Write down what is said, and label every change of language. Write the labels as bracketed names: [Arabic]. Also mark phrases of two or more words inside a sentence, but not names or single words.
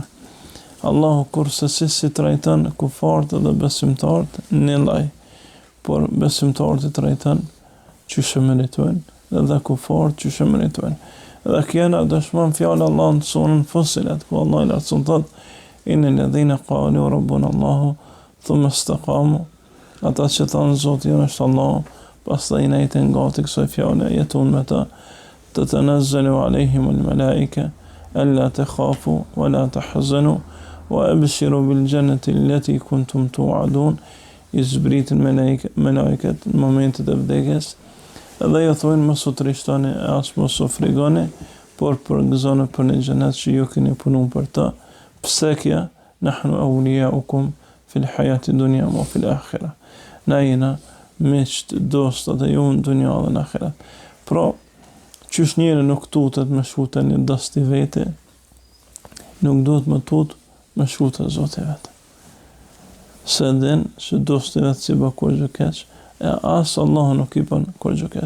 [Albanian] Allahu kurse si trajton kufarët dhe besimtarët në lloj, por besimtarët i trajton çysh meritojnë, edhe kufarët çysh meritojnë. Dhe kena dëshmon fjalë Allah në surën Fussilet, ku Allah i lartëson thotë: [Arabic] إن الذين قالوا ربنا الله ثم استقاموا. [Albanian] Ata që thonë Zoti jonë është Allahu, pastaj i nejten gati kësaj fjale, jeton me ta, [Arabic] تتنزل عليهم الملائكة ألا تخافوا ولا تحزنوا وأبشروا بالجنة التي كنتم توعدون. [Albanian] I zbritin melekët në momentet e vdekjes, dhe ju thonë mos u trishtoni as mos u frigoni, por përgëzoni për një xhenet që ju keni punuar për ta. Pse kja? [Arabic] نحن أولياؤكم في الحياة الدنيا وفي الآخرة. [Albanian] Na jena miqt dostat e ju në dunja dhe në akhirat. Pra, qysh njëri nuk tutet me shkute një dosti vete, nuk duhet me tut me shkute Zoti vetë. Se din që dosti vetë si bë kur gjë keq, e asë Allah nuk i bën kur gjë keq.